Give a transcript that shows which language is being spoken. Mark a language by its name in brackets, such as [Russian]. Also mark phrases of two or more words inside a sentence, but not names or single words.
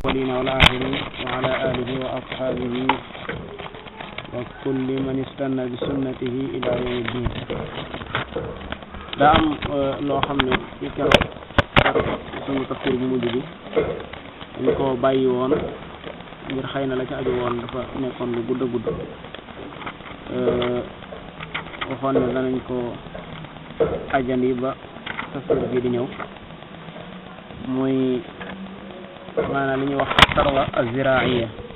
[Arabic] الأولين والآخرين وعلى آله وأصحابه وكل من استنى بسنته إلى يوم الدين. [Wolof] daa am loo xam ne ci keroog sunu tafsir bu mujj bi dañ ko bàyyi woon ngir xëy na la ci aju woon dafa nekkoon lu gudd a gudd waxoon ne danañ ko ajandi ba tafsir bi di ñëw muy maanaam li ñuy wax sarwa az-ziraiya